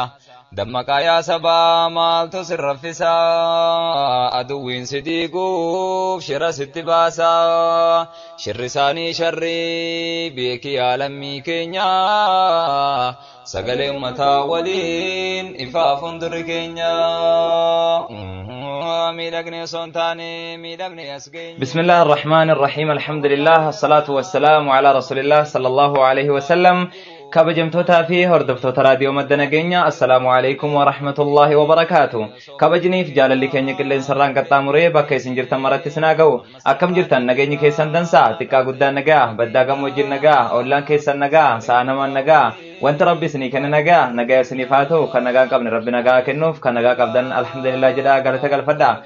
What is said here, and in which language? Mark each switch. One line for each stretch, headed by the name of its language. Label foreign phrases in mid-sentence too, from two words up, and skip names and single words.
Oromo: Dammaqaa yaa sabaa maaltu sirraffisa aduwwiin si diiguuf shira sitti baasa shirri isaanii sharrii beekii alamii keenya sagalee uummataa waliin ifa fuuldurri keenya miidhagne osoo hin taane miidhamne as geenya.
Arabic: بسم الله الرحمن الرحيم الحمد لله والصلاة والسلام على رسول الله صلى الله عليه وسلم.
Oromo: kabajamtootaa fi hordoftoota raadiyoo madda nageenya
Arabic: السلام عليكم ورحمة الله وبركاته.
Oromo: kabajniif jaalalli keenya qilleensarraan qaxxaamuree bakka isin jirtan maratti isin haa ga'u. akkam jirtan nageenyi keessan dansaa xiqqaa guddaan nagaa baddaa gammoojjiin nagaa ollaan keessan nagaa sa'a namaan nagaa wanti rabbi isinii kenne nagaa isiniif haa ta'u kan nagaa qabne rabbi nagaa kennuuf kan nagaa qabdan alhamdulillah jedhaa galata galfadhaa.